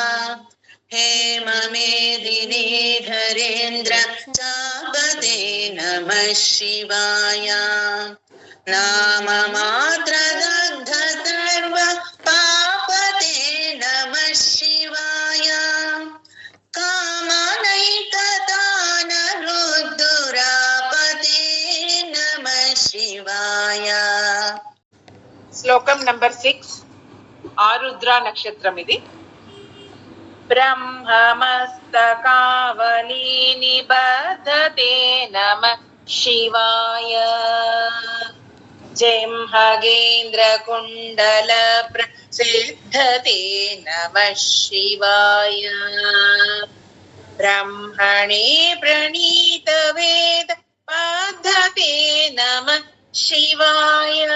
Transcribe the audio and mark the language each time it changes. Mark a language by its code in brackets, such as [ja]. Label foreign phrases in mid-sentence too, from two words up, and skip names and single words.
[sa] हेममेदिनी धरेन्द्र चापते नमः शिवाय नाममात्रदग्ध सर्व पापते नमः शिवाय कामनैकतानवृद्धुरापदे नमः शिवाय [te] శ్లోకం నంబర్ 6 ఆరుద్ర నక్షత్రం ఇది. [sa] ब्रह्ममस्तकावली निबद्धते नमः शिवाय जंहगेन्द्रकुण्डल प्रसिद्धते नमः शिवाय ब्रह्मणे प्रणीतवेद पद्धते नमः शिवाय